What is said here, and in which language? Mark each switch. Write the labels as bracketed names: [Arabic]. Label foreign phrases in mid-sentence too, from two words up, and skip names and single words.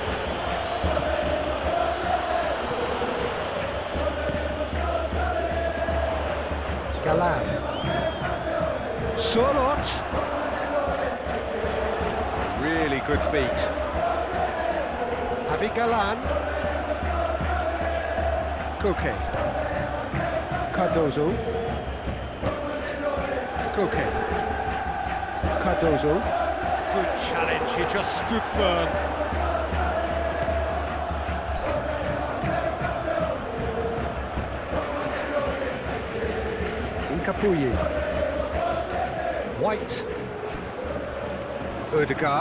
[English] Galan. Sorot. Really good feet. Javi Galan. Koke. Cardozo. Koke. Cardozo. Good challenge, he just stood firm. Nkapie. White. Ødegaard.